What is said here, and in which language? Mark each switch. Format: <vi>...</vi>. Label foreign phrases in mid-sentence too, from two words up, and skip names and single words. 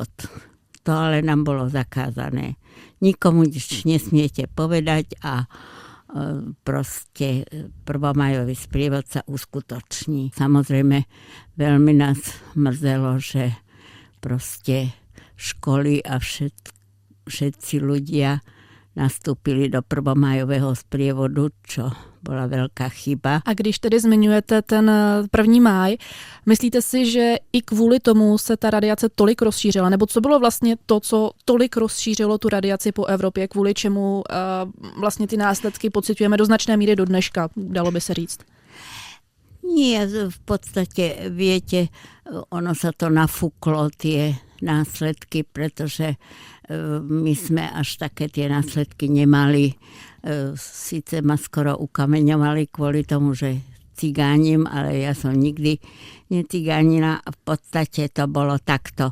<sk>To ale nám bolo zakázané. Nikomu nič nesmiete povedať a proste prvomájový sprievod sa uskutoční. Samozrejme, veľmi nás mrzelo, že proste školy a všetci ľudia nastúpili do prvomájového sprievodu,</sk> <cs>čo byla velká chyba. A když tedy zmiňujete ten 1. máj, myslíte si, že i kvůli tomu se ta radiace tolik rozšířila? Nebo co bylo vlastně to, co tolik rozšířilo tu radiaci po Evropě, kvůli čemu vlastně ty následky pociťujeme do značné míry do dneška, dalo by se říct?</cs> <sk>Nie, v podstate, viete, ono sa to nafúklo, tie následky, pretože my sme až také tie následky nemali. Sice ma skoro ukameňovali kvôli tomu, že cigánim, ale ja som nikdy necigánila a v podstate to bolo takto.</sk>